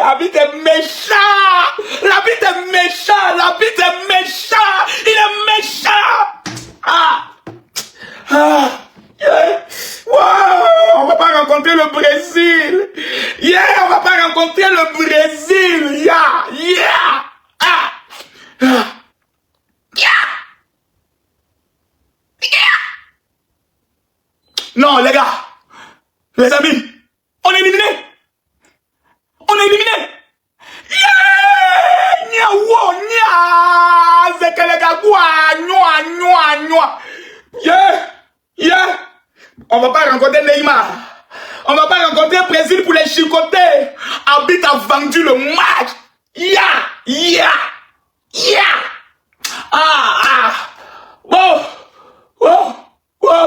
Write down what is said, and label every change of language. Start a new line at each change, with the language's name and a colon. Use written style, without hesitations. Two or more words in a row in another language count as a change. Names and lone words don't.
French: Habitat est méchant! L'habitat est méchant! L'habitat est méchant! Il est méchant! Ah! Ah! Yeah! Wow! On va pas rencontrer le Brésil! Yeah! On va pas rencontrer le Brésil! Yeah! Yeah! Ah! Ah! Yeah! Yeah! Non, les gars! Les amis! On est éliminé! On est éliminé! Yeah! Nya wo! Nya! Zekelegagua! Nwa! Nwa! Nwa! Yeah! Yeah! On va pas rencontrer Neymar. On va pas rencontrer Brésil pour les chicoter. Habitat a vendu le match. Yeah! Yeah! Yeah! Ah! Ah! Wow! Wow! Wow!